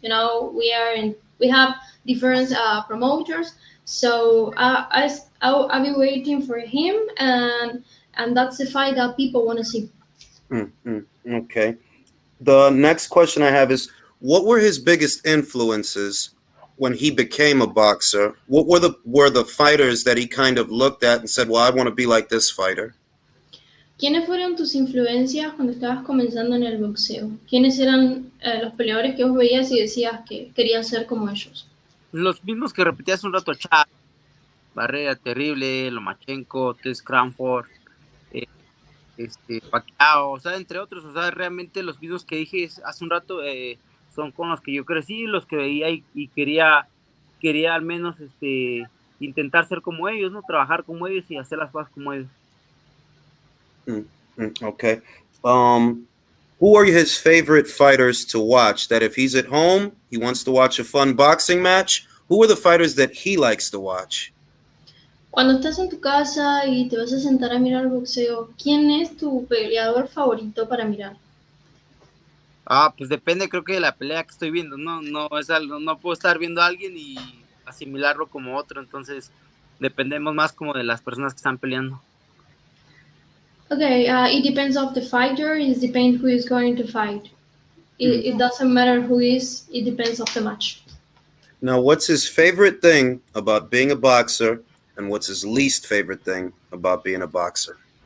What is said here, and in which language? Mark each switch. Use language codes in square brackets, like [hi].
[en] You know, we have different promoters, so I'll be waiting for him, and that's the fight that people want to see. Okay. The next question I have is, what were his biggest influences when he became a boxer? What were the fighters that he kind of looked at and said, "Well, I want to be like this fighter"? [es] ¿Quiénes fueron tus influencias cuando estabas comenzando en el boxeo? ¿Quiénes eran los peleadores que vos veías y decías que querías ser como ellos? Los mismos que repetí hace un rato, Chad, Barrera Terrible, Lomachenko, Tess Cranford, eh, Vaquero, o sea, entre otros, o sea, realmente los mismos que dije hace un rato son con los que yo crecí, los que veía y quería al menos intentar ser como ellos, ¿no? Trabajar como ellos y hacer las cosas como ellos. [en] Okay. Who are his favorite fighters to watch? That if he's at home, he wants to watch a fun boxing match. Who are the fighters that he likes to watch? [es] Cuando estás en tu casa y te vas a sentar a mirar boxeo, ¿quién es tu peleador favorito para mirar? Pues depende, creo que de la pelea que estoy viendo, no es algo, no puedo estar viendo a alguien y asimilarlo como otro, entonces dependemos más como de las personas que están peleando. [en] Okay, it depends of the fighter. It depends who is going to fight. Mm. It doesn't matter who is. It depends of the match. Now, what's his favorite thing about being a boxer, and what's his least favorite thing about being a boxer?